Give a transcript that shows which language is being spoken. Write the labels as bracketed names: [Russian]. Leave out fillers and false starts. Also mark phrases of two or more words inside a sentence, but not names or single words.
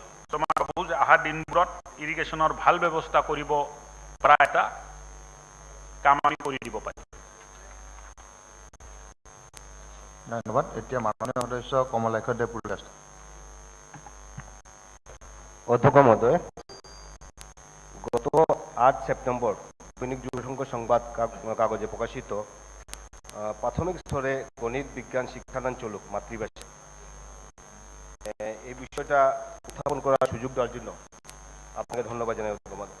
[Assamese] মই ভাবোঁ যে অহা দিনবোৰত ইৰিগেশ্যনৰ ভাল ব্যৱস্থা কৰিব পৰা এটা কাম আমি কৰি দিব পাৰিম। ধন্যবাদ। এতিয়া মাননীয় সদস্য কমলাক্ষ দেৱপুৰী। অধ্যক্ষ মহোদয়, [Bangla] গত 8 সেপ্টেম্বর দৈনিক যুবসংঘ সংবাদ কাগজে প্রকাশিত প্রাথমিক স্তরে গণিত বিজ্ঞান শিক্ষাদান চলুক মাতৃভাষা এই বিষয়টা উত্থাপন করার সুযোগ দেওয়ার জন্য আপনাকে ধন্যবাদ জানাই অধ্যক্ষ মহোদয়।